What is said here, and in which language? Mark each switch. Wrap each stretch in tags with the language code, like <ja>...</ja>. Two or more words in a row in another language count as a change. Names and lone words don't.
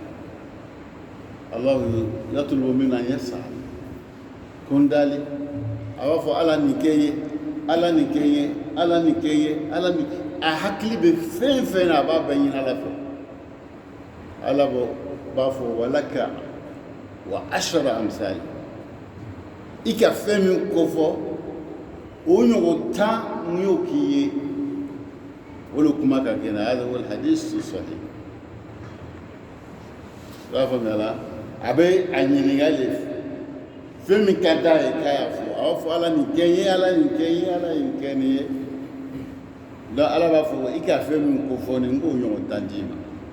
<ar>الله يطلب منا أن يسأل</ar> <bm>ko n dali a b'a fɔ ala nin kɛ ye ala nin kɛ ye ala nin kɛ ye ala nin a hakili bɛ fɛn fɛn na a b'a bɛɛ ɲini ala fɛ ala b'a fɔ</bm> <ar>ولك وعشرة أمثال</ar> <bm>i ka fɛn min kofɔ o ɲɔgɔn 10 mun y'o k'i ye o le kuma ka kɛnɛ</bm> <ar>هذا والحديث صحيح</ar> <bm>b'a faamuya la a bɛ a ɲininka le fɛn min ka d'a ye k'a y'a fɔ a b'a fɔ ala nin kɛ n ye ala nin kɛ n ye ala nin kɛ nin ye donc ala b'a fɔ i ka fɛn min kofɔ nin n k'o ɲɔgɔn 10 d'i ma</bm>